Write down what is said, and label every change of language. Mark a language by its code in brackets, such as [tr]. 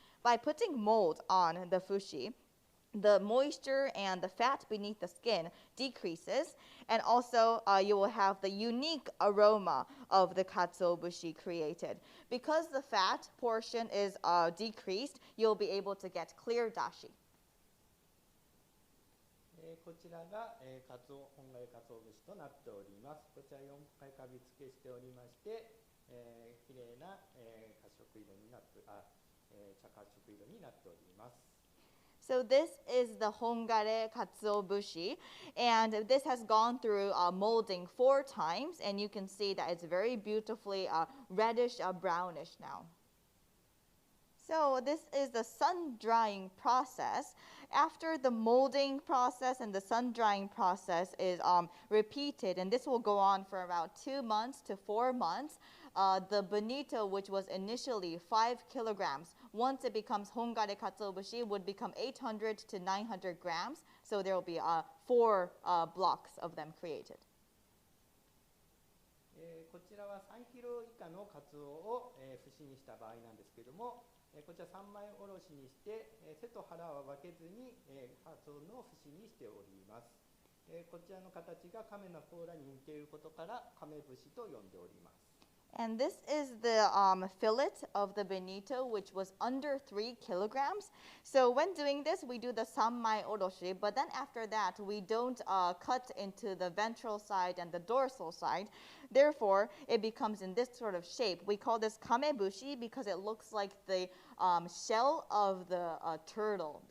[en] By putting mold on the fushi, the moisture and the fat beneath the skin decreases, and also you will have the unique aroma of the katsuobushi created. Because the fat portion is decreased, you'll be able to get clear dashi. [ja] こちらが本枯かつお節となっております。こちら4回かび付けしておりまして、きれいな褐色色になって茶褐色色になっております。 [en] So this is the hongare katsuobushi, and this has gone through molding 4 times, and you can see that it's very beautifully reddish brownish now. So this is the sun drying process. After the molding process and the sun drying process is repeated, and this will go on for about 2 months to 4 months, the bonito, which was initially 5 kilograms, once it becomes hongare katsuobushi, would become 800 to 900 grams. So there will be 4 blocks of them created. [ja] こちらは3キロ以下のカツオを節にした場合なんですけども、こちら3枚おろしにして、背と腹は分けずに、ハツオの節にしております。こちらの形が亀の甲羅に似ていることから亀節と呼んでおります。 [en] And this is the fillet of the bonito, which was under 3 kilograms. So when doing this, we do the sammai oroshi, but then after that, we don't cut into the ventral side and the dorsal side. Therefore, it becomes in this sort of shape. We call this kamebushi because it looks like the shell of the turtle.